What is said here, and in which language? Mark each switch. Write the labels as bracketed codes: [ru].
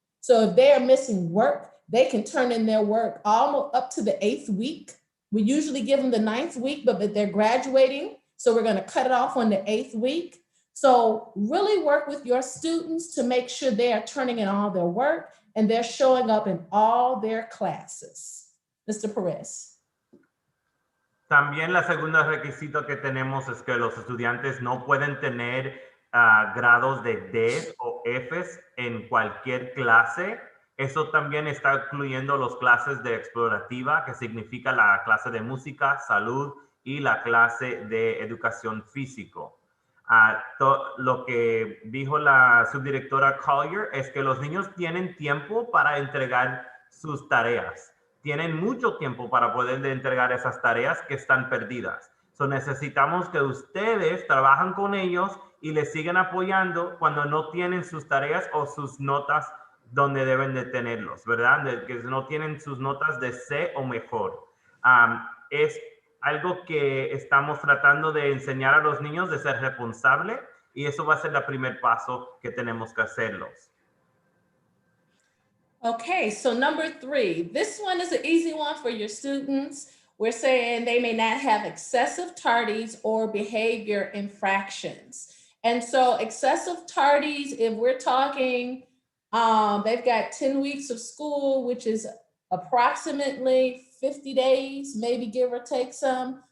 [en] So if they are missing work, they can turn in their work almost up to the 8th week. We usually give them the 9th week, but they're graduating. So we're going to cut it off on the 8th week. So really work with your students to make sure they are turning in all their work and they're showing up in all their classes. Mr. Perez. [es] También la segunda requisito que tenemos es que los estudiantes no pueden tener grados de D's o F's en cualquier clase. Eso también está incluyendo las clases de explorativa, que significa la clase de música, salud y la clase de educación físico. Lo que dijo la subdirectora Collier es que los niños tienen tiempo para entregar sus tareas. Tienen mucho tiempo para poder entregar esas tareas que están perdidas. So necesitamos que ustedes trabajen con ellos y les sigan apoyando cuando no tienen sus tareas o sus notas donde deben de tenerlos, ¿verdad? Que no tienen sus notas de C o mejor. Es algo que estamos tratando de enseñar a los niños de ser responsable y eso va a ser el primer paso que tenemos que hacerlos. [en] Okay, so number 3, this one is an easy one for your students. We're saying they may not have excessive tardies or behavior infractions. And so excessive tardies, if we're talking, they've got 10 weeks of school, which is approximately 50 days, maybe give or take some.